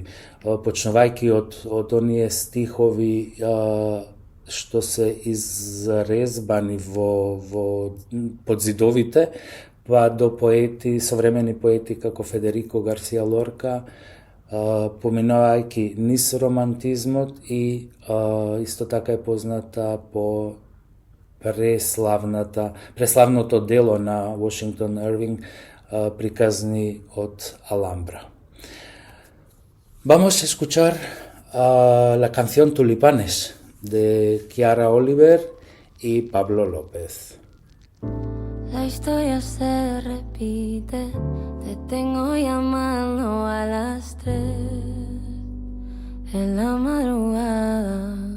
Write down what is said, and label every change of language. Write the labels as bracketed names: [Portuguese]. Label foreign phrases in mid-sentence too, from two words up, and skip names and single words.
[Macedonian] почнувајќи од оние стихови што се изрезбани под зидовите, па до поети, современи поети како Федерико Гарсија Лорка, поминувајќи низ романтизмот и исто така е позната по преславното дело на Вашингтон Ирвинг, приказни од Аламбра. [Spanish] Vamos a escuchar la canción Tulipanes de Chiara Oliver y Pablo López. La historia se repite, te tengo llamando a las 3 en la madrugada.